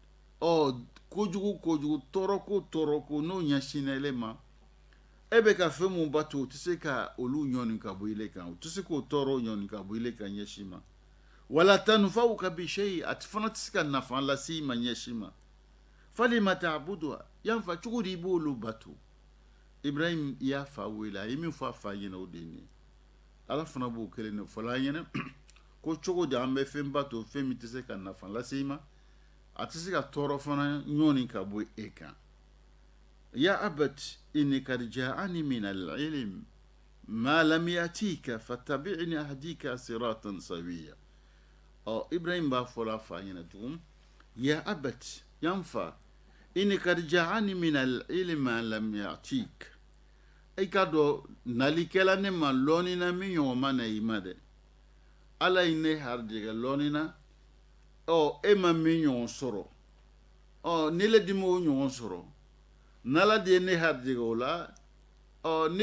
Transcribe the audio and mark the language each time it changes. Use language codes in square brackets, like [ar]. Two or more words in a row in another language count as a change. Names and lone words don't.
[bm] kojugu tɔɔrɔ ko n'o ɲɛsinna ele ma e bɛ ka fɛn mun bato o tɛ se ka olu ɲɔni ka bɔ ile kan o tɛ se k'o tɔɔrɔ ɲɔni ka bɔ ile kan ɲɛsin ma [ar] ولا تنفعك بشيء [bm] a fana tɛ se ka nafa lase i ma ɲɛsin ma [ar] فلم تعبد [bm] yan fa cogo di i b'olu bato Ibrahim i y'a fa wele a ye min fɔ a fa ɲɛna o de ye nin ye ala fana b'o kelen de fɔla an ɲɛna ko cogo di an bɛ fɛn bato fɛn min tɛ se ka nafa lase i ma a tɛ se ka tɔɔrɔ fana ɲɔni ka bɔ e kan [ar] يا أبت إني قد جاءني من العلم ما لم يأتك فاتبعني أهدك صراطا سويا [bm] Ibrahim b'a fɔla a fa ɲɛna tugun [ar] يا أبت [bm] yan fa [ar] إني قد جاءني من العلم ما لم يأتك [bm] i ka dɔn nalikɛla ne ma lɔɔni na min ɲɔgɔn ma na i ma dɛ ala ye ne harijɛgɛ lɔɔni na e ma min ɲɔgɔn sɔrɔ ne le di m'o ɲɔgɔn sɔrɔ n'ala de ye ne harijɛgɛ o la ne